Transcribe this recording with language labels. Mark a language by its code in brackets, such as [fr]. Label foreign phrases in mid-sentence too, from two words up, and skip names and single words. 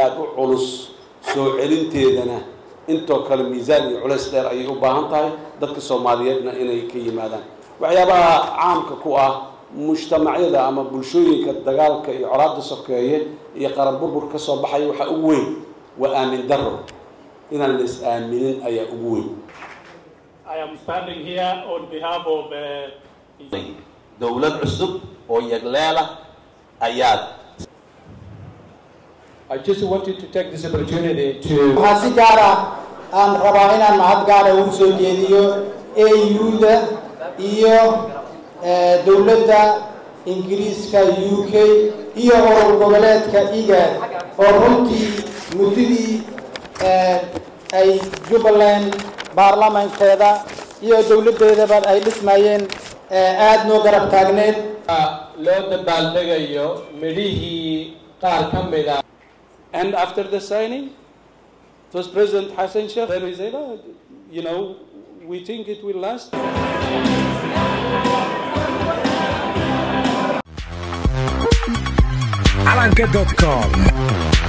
[so] aad u culus soo celinteedana intoo kale miisaan iyo culays dheer ayay u baahan tahay dadka Soomaaliyeedna inay ka yimaadaan waxyaabaha caamka ku ah mujtamacyada ama bulshooyinka dagaalka iyo colaadda sokeeye iyo qaran burbur ka soo baxay waxa ugu weyn waa aamin darro inaan la is aaminin ayaa ugu weyn. [en] I am standing here on behalf of [so] dawlad cusub oo yagleela ayaad. [en] I just wanted to take this opportunity to [so] waxaan si gaar ah aan rabaa inaan mahad gaar ah ugu soo jeediyo AU-da iyo dawladda Ingiriiska UK iyo urur goboleedka IGAD oo runtii muddadii ay Jubbaland baarlamaankeeda iyo dawladdeedaba ay dhismayeen aad noo garab taagneed loo dabaaldegayo midhihii qaar ka mid ah. [en] And after the signing, First President Hassan Sheikh said, you know, we think it will last. Calanche.com.